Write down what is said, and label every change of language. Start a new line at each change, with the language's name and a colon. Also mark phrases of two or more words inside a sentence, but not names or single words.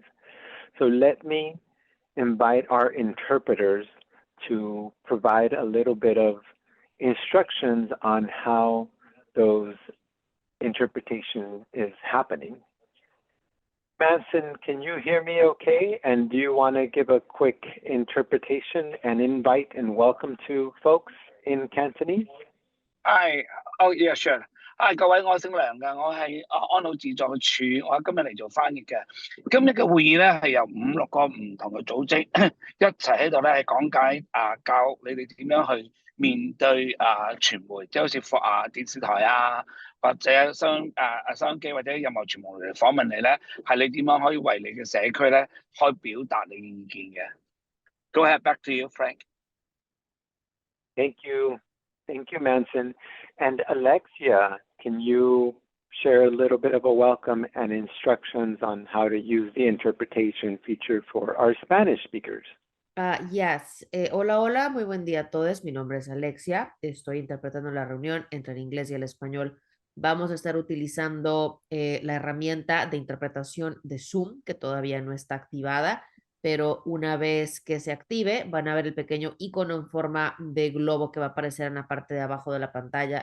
English: So let me invite our interpreters to provide a little bit of instructions on how those interpretation is happening. Manson, can you hear me okay? And do you want to give a quick interpretation and invite and welcome to folks in Cantonese? Yeah, sure.
Cantonese: 各位，我姓梁嘅，我係安老自助處，我今日嚟做翻譯嘅。今日嘅會議咧係由5、6個唔同嘅組織一齊喺度咧係講解教你哋點樣去面對傳媒，即係好似電視台或者收音機或者任何傳媒嚟訪問你咧，係你點樣可以為你嘅社區咧可以表達你嘅意見嘅。
English: Go ahead, back to you, Frank. Thank you. Thank you, Manson. And Alexia, can you share a little bit of a welcome and instructions on how to use the interpretation feature for our Spanish speakers? Yes.
Spanish: Hola, hola, muy buen día a todos. Mi nombre es Alexia. Estoy interpretando la reunión entre el inglés y el español. Vamos a estar utilizando la herramienta de interpretación de Zoom, que todavía no está activada, pero una vez que se active, van a ver el pequeño icono en forma de globo que va a aparecer en la parte de abajo de la pantalla.